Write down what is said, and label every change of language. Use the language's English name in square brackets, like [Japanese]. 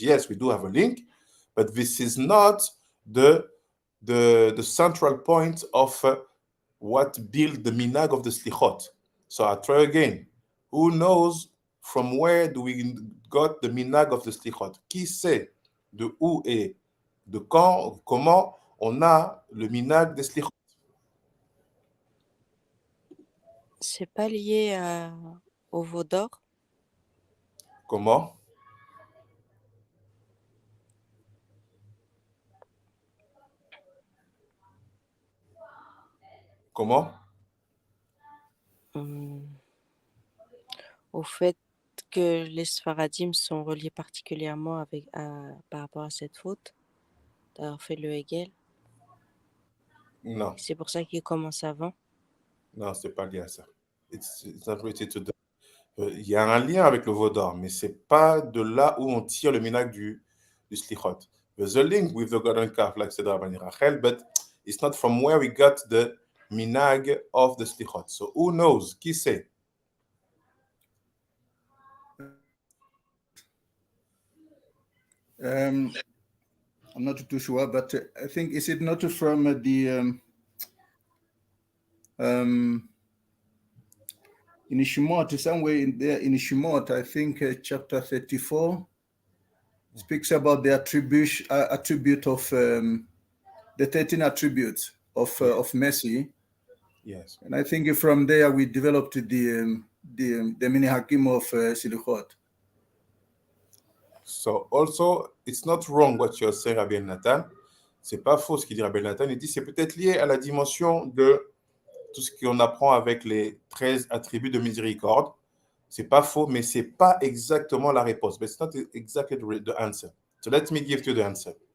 [English] Yes, we do have a link, but this is not the central point of what built the minag of the Selikhot. So I try again. Who knows from where do we got the minag of the Selikhot? [French] Qui sait de où et de quand, comment on a le minag des Selikhot? C'est pas lié au veau d'or? Comment? Comment? Au fait que les Sfaradim sont reliés particulièrement par rapport à cette faute, d'avoir fait le Hegel. Non. C'est pour ça qu'il commence avant. Non, c'est pas lié à ça. [English] It's not related to that. [French] Il y a un lien avec le veau d'or, mais c'est pas de là où on tire le minag du Selikhot. [English] There's a link with the golden calf, like said Rabbi Rachel, but it's not from where we got the minag of the Selikhot. So who knows? [French] Qui sait? [English] I'm not too sure, but I think, is it not from in Shemot, somewhere in there in Shemot, I think chapter 34 speaks about the attribute of the 13 attributes of mercy, Yes. And I think from there we developed the minhagim of Selikhot. So also, it's not wrong what you're saying, Rabbi Nathan. [French] C'est pas faux ce qu'il dit Rabbi Nathan. Il dit c'est peut-être lié à la dimension de tout ce qu'on apprend avec les 13 attributs de miséricorde. C'est pas faux, mais c'est pas exactement la réponse. [English] But it's not exactly the answer. So let me give you the answer.